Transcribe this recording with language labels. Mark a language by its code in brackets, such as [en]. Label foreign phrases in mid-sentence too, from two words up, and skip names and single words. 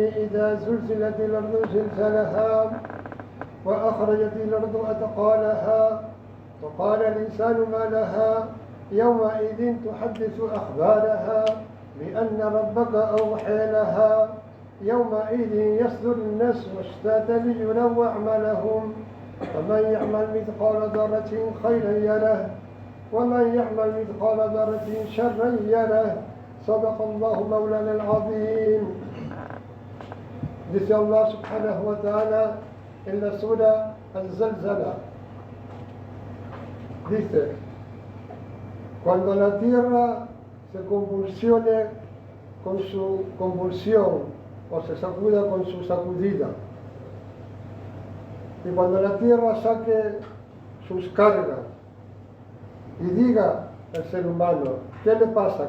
[ar] إذا زلزلت الأرض زلزالها وأخرجت الأرض أثقالها وقال الإنسان ما لها يومئذ تحدث أخبارها بأن ربك أوحى لها يومئذ يصدر الناس أشتاتا ليروا أعمالهم، فمن يعمل مثقال ذرة خيرا يره ومن يعمل مثقال ذرة شرا يره. صدق الله مولانا العظيم. [es] Dice [ar] الله سبحانه وتعالى [es] en la sura Al-Zalzala, dice: cuando la tierra se convulsione con su convulsión o se sacuda con su sacudida, y cuando la tierra saque sus cargas y diga al ser humano: ¿qué le pasa?